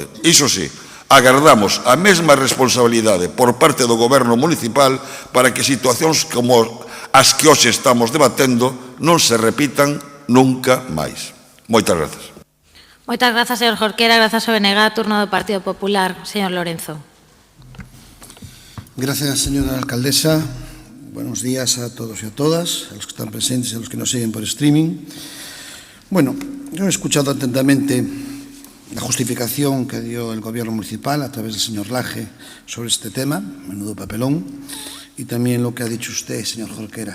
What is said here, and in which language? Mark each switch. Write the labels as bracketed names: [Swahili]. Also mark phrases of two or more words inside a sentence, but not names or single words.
[Galician] Iso sí, agardamos a mesma responsabilidade por parte do Goberno municipal para que situacións como as que hoxe estamos debatendo non se repitan nunca máis. Moitas grazas. Moitas grazas, señor Jorquera. Grazas ao BNG. Turno do Partido Popular. Señor Lorenzo. [Spanish] Gracias, señora alcaldesa. Buenos días a todos y a todas, a los que están presentes y a los que nos siguen por streaming. Bueno, yo he escuchado atentamente la justificación que dio el Gobierno municipal a través del señor Laje sobre este tema, menudo papelón, y también lo que ha dicho usted, señor Jorquera.